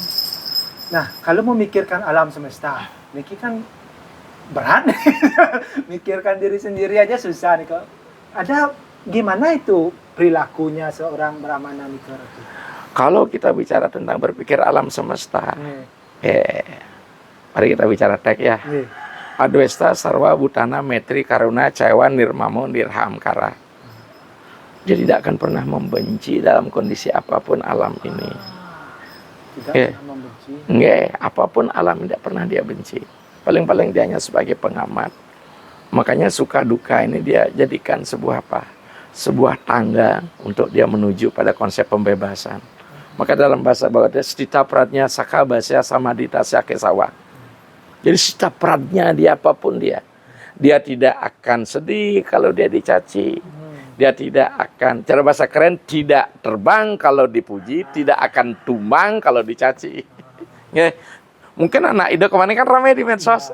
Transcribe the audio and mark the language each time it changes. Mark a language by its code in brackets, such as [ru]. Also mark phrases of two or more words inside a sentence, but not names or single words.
[id] Nah, kalau memikirkan alam semesta, Niki kan berat. Mikirkan diri sendiri aja susah nih kok. Ada gimana itu perilakunya seorang Brahmana Mikar itu? Kalau kita bicara tentang berpikir alam semesta, mari kita bicara tek ya. [sa] Adwesta sarwa butana metri karuna caewan nirmamo nirhamkara. [id] Dia tidak akan pernah membenci dalam kondisi apapun alam ini. Tidak pernah membenci. Apapun alam tidak pernah dia benci. Paling-paling dia hanya sebagai pengamat. Makanya suka duka ini dia jadikan sebuah apa? Sebuah tangga untuk dia menuju pada konsep pembebasan. Maka dalam bahasa Bawah dia [sa] stita pradnya saka basya samadita syakesawa. [id] Jadi [sa] stita pradnya [id] dia apapun dia. Dia tidak akan sedih kalau dia dicaci. Dia tidak akan, cara bahasa keren, tidak terbang kalau dipuji, tidak akan tumbang kalau dicaci. Mungkin anak Ida kemarin kan ramai di medsos.